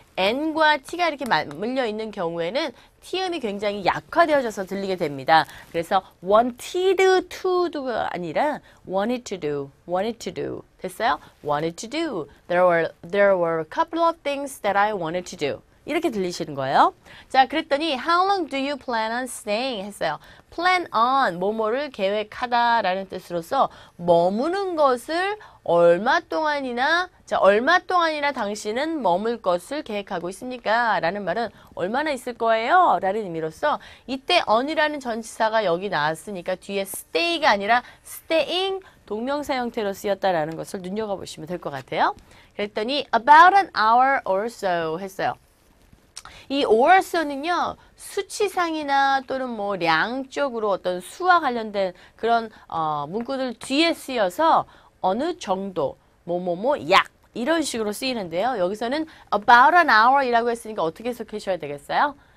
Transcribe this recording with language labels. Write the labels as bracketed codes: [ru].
[ko] N과 T가 이렇게 맞물려 있는 경우에는 T음이 굉장히 약화되어져서 들리게 됩니다. 그래서 wanted to가 아니라 [en] wanted to do, wanted to do. [ko] 됐어요? wanted to do. [en] There were a couple of things that I wanted to do. [ko] 이렇게 들리시는 거예요. 자, 그랬더니 [en] how long do you plan on staying? [ko] 했어요. plan on, 뭐뭐를 계획하다라는 뜻으로서 머무는 것을 얼마 동안이나 당신은 머물 것을 계획하고 있습니까? 라는 말은 얼마나 있을 거예요? 라는 의미로서 이때 on이라는 전치사가 여기 나왔으니까 뒤에 stay가 아니라 staying 동명사 형태로 쓰였다라는 것을 눈여겨보시면 될 것 같아요. 그랬더니 [en] about an hour or so [ko] 했어요. 이 or so는요, 수치상이나 또는 뭐 량적으로 어떤 수와 관련된 그런 문구들 뒤에 쓰여서 어느 정도, 약 이런 식으로 쓰이는데요. 여기서는 [en] about an hour [ko] 이라고 했으니까 어떻게 해석하셔야 되겠어요?